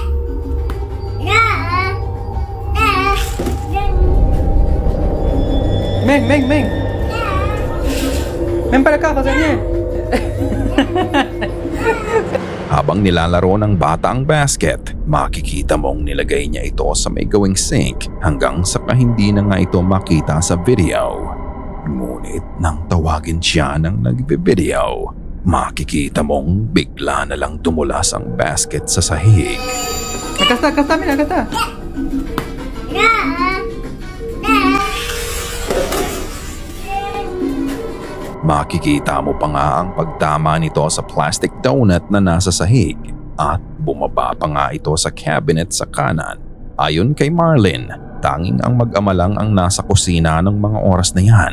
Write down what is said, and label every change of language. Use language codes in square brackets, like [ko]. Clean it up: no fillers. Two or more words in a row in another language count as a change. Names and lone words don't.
[es] Ven. Ven para acá, José Daniel. [tl] Habang nilalaro ng bata ang basket, makikita mong nilagay niya ito sa may gawing sink hanggang sa hindi na nga ito makita sa video. Ngunit nang tawagin siya ng nagbe-video, makikita mong bigla na lang tumulas ang basket sa sahig. [es] Acá está, mira, acá está. [tl] Makikita mo pa nga ang pagtama nito sa [en] plastic donut [tl] na nasa sahig at bumaba pa nga ito sa cabinet sa kanan. Ayon kay Marlene, tanging ang mag-ama lang ang nasa kusina ng mga oras na yan.